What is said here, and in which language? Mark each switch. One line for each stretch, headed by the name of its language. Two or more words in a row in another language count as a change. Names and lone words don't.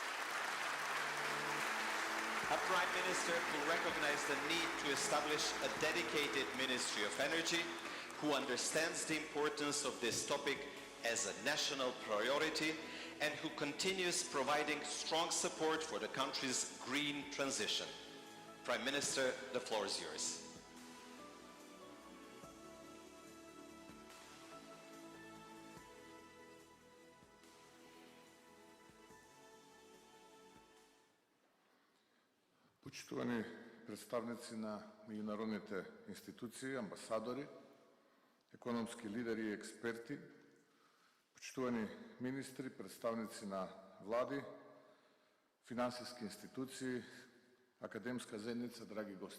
English: A Prime Minister who recognized the need to establish a dedicated Ministry of Energy, who understands the importance of this topic as a national priority, and who continues providing strong support for the country's green transition. Prime Minister, the floor is yours.
Macedonian: Почитувани представници на меѓународните институции, амбасадори, економски лидери и експерти, почитувани министри, представници на влади, финансиски институции, академска заедница, драги гости.